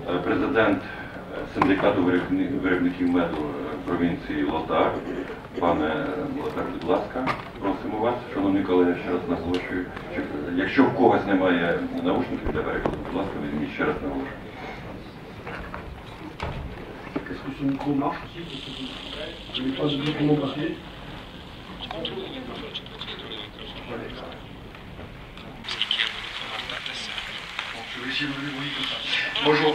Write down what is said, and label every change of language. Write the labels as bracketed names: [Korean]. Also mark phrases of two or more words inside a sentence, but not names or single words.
[Ukrainian] президент синдикату виробників меду провінції Лотар. Пане Лотар, будь ласка, просимо вас, шановні колеги, ще раз наголошую. Якщо в когось немає наушників для перекладу, будь ласка, візьміть, ще раз наголошую. [French] Est-ce que ce micro marche aussi? Je n'ai pas de document papier. Je vais essayer de me débrouiller comme ça. Bonjour.